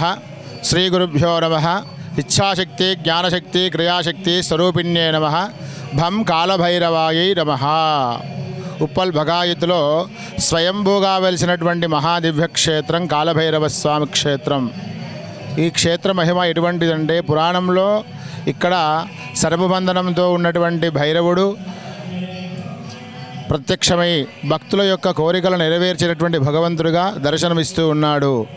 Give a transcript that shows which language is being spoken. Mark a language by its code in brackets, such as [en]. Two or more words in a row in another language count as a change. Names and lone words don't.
[sa] श्री गुरुभ्यो नमः। इच्छाशक्ति ज्ञानशक्ति क्रियाशक्ति स्वरूपिण्ये नमः। भं कालभैरवायै नमः। [te] ఉప్పల్ భగాయత్తులో స్వయంభూగా వెలిసినటువంటి మహాదివ్య క్షేత్రం కాలభైరవ స్వామి క్షేత్రం. ఈ క్షేత్ర మహిమ ఎటువంటిదంటే పురాణంలో ఇక్కడ సర్వబంధనంతో ఉన్నటువంటి భైరవుడు ప్రత్యక్షమై భక్తుల యొక్క కోరికలను నెరవేర్చినటువంటి భగవంతుడిగా దర్శనమిస్తూ ఉన్నాడు.